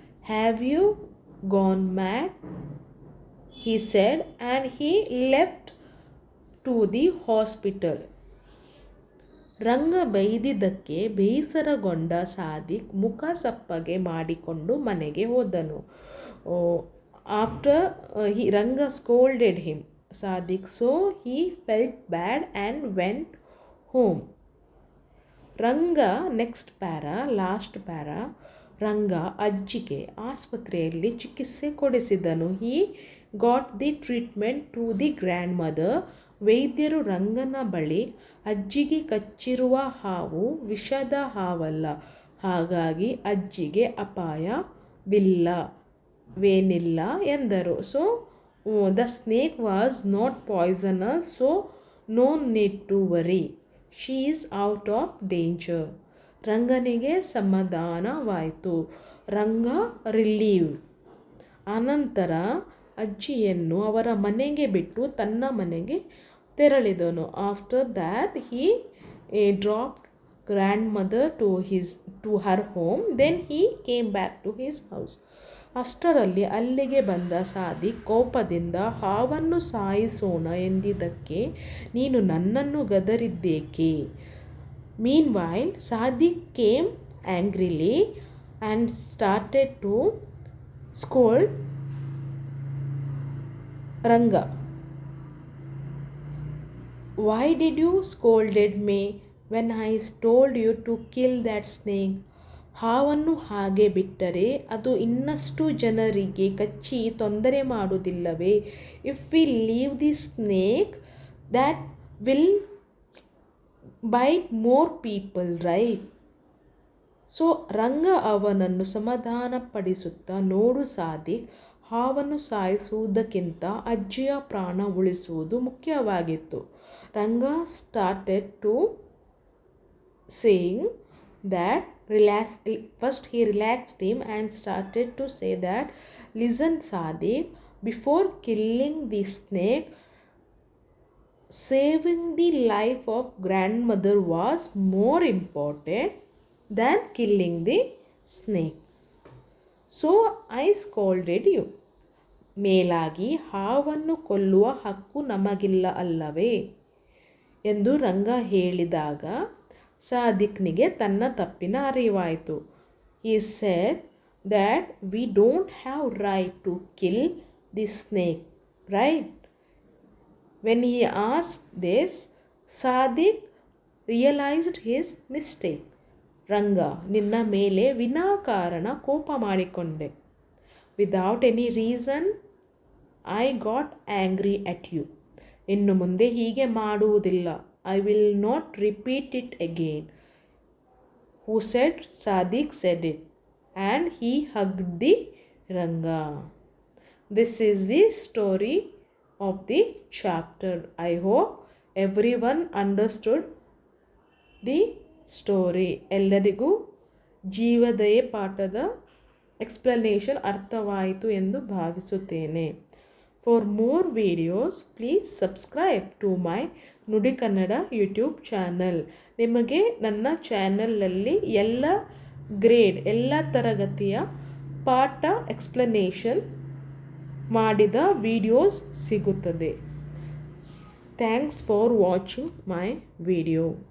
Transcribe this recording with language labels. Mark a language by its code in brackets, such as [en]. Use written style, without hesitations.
[en] Have you gone mad? He said, and he left to the hospital. [kn] ರಂಗ ಬೈದಿದ್ದಕ್ಕೆ ಬೇಸರಗೊಂಡ ಸಾದಿಕ್ ಮುಖ ಸಪ್ಪಗೆ ಮಾಡಿಕೊಂಡು ಮನೆಗೆ ಹೋದನು. [en] After Ranga scolded him, Sadiq, so he felt bad and went home. Ranga next last para [kn] ರಂಗ ಅಜ್ಜಿಗೆ ಆಸ್ಪತ್ರೆಯಲ್ಲಿ ಚಿಕಿತ್ಸೆ ಕೊಡಿಸಿದನು. [en] He got the treatment to the grandmother. [kn] ವೈದ್ಯರು ರಂಗನ ಬಳಿ ಅಜ್ಜಿಗೆ ಕಚ್ಚಿರುವ ಹಾವು ವಿಷದ ಹಾವಲ್ಲ, ಹಾಗಾಗಿ ಅಜ್ಜಿಗೆ ಅಪಾಯವಿಲ್ಲವೇನಿಲ್ಲ ಎಂದರು. [en] So the snake was not poisonous, so no need to worry, she is out of danger. [kn] ರಂಗನಿಗೆ ಸಮಾಧಾನವಾಯಿತು. Ranga relieve. ಅನಂತರ ಅಜ್ಜಿಯನ್ನು ಅವರ ಮನೆಗೆ ಬಿಟ್ಟು ತನ್ನ ಮನೆಗೆ ತೆರಳಿದನು. [en] After that he dropped grandmother to her home. Then he came back to his house. [kn] ಅಷ್ಟರಲ್ಲಿ ಅಲ್ಲಿಗೆ ಬಂದ ಸಾದಿಕ್ ಕೋಪದಿಂದ, ಹಾವನ್ನು ಸಾಯಿಸೋಣ ಎಂದಿದ್ದಕ್ಕೆ ನೀನು ನನ್ನನ್ನು ಗದರಿದ್ದೇಕೆ? [en] Meanwhile, Sadiq came angrily and started to scold Ranga. Why did you scolded me when I told you to kill that snake? [kn] ಹಾವನ್ನು ಹಾಗೆ ಬಿಟ್ಟರೆ ಅದು ಇನ್ನಷ್ಟು ಜನರಿಗೆ ಕಚ್ಚಿ ತೊಂದರೆ ಮಾಡುವುದಿಲ್ಲವೇ? [en] If we leave the snake, that will bite more people, right? [kn] So ರಂಗ ಅವನನ್ನು ಸಮಾಧಾನಪಡಿಸುತ್ತಾ, ನೋಡು ಸಾದಿಕ್, ಹಾವನ್ನು ಸಾಯಿಸುವುದಕ್ಕಿಂತ ಅಜ್ಜಿಯ ಪ್ರಾಣ ಉಳಿಸುವುದು ಮುಖ್ಯವಾಗಿತ್ತು. [en] Ranga started to saying that first he relaxed him and started to say that, listen Sadiq, before killing the snake saving the life of grandmother was more important than killing the snake. So I scolded you. [kn] ಮೇಲಾಗಿ ಹಾವನ್ನು ಕೊಲ್ಲುವ ಹಕ್ಕು ನಮಗಿಲ್ಲ ಅಲ್ಲವೇ ಎಂದು ರಂಗ ಹೇಳಿದಾಗ ಸಾದಿಕ್ನಿಗೆ ತನ್ನ ತಪ್ಪಿನ ಅರಿವಾಯಿತು. [en] He said that we don't have right to kill the snake, right? When he asked this, Sadik realized his mistake. [kn] ರಂಗ, ನಿನ್ನ ಮೇಲೆ ವಿನಾಕಾರಣ ಕೋಪ ಮಾಡಿಕೊಂಡೆ. [en] Without any reason, I got angry at you. [kn] ಇನ್ನು ಮುಂದೆ ಹೀಗೆ ಮಾಡುವುದಿಲ್ಲ. [en] I will not repeat it again. Who said? Sadik said it. And he hugged the Ranga. This is the story of the chapter. I hope everyone understood the story. [kn] ಎಲ್ಲರಿಗೂ ಜೀವದಯೆ ಪಾಠದ explanation ಅರ್ಥವಾಯಿತು ಎಂದು ಭಾವಿಸುತ್ತೇನೆ. [en] For more videos, please subscribe to my Nudi Kannada YouTube channel. [kn] ನಿಮಗೆ ನನ್ನ ಚಾನಲಲ್ಲಿ ಎಲ್ಲ ಗ್ರೇಡ್, ಎಲ್ಲ ತರಗತಿಯ ಪಾಠ ಎಕ್ಸ್ಪ್ಲನೇಷನ್ ಮಾಡಿದ ವಿಡಿಯೋಸ್ ಸಿಗುತ್ತದೆ. [en] Thanks for watching my video.